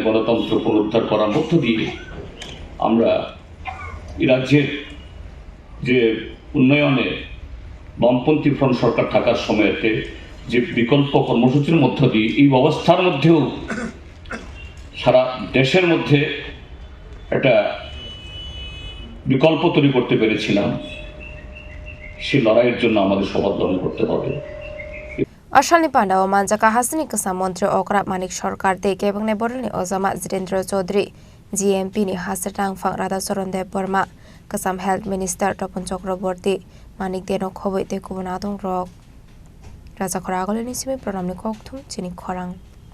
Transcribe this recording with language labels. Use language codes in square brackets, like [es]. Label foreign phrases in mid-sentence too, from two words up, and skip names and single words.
[bn] গণতন্ত্র পুনরুদ্ধার করার মধ্য দিয়ে আমরা এই রাজ্যের যে উন্নয়নে বামপন্থী ফ্রন্ট সরকার থাকার সময়তে যে বিকল্প কর্মসূচির মধ্য দিয়ে এই অবস্থার মধ্যেও সারা দেশের মধ্যে একটা বিকল্প তৈরি করতে পেরেছিলাম, সেই লড়াইয়ের জন্য আমাদের শপথ গ্রহণ করতে হবে। [trp] Ashani panda o manjaka hasni kasa mantri okra manik sarkar te kebengnai bodolni ojama Jitendra Chaudhary GMP ni haste tangphang Radhacharan Debbarma kasam [en] Health Minister [trp] Topon Chakraborty manik deno khobaite kubun adong rok Raja Khoragoleni simi pranamni kokthum chini khorang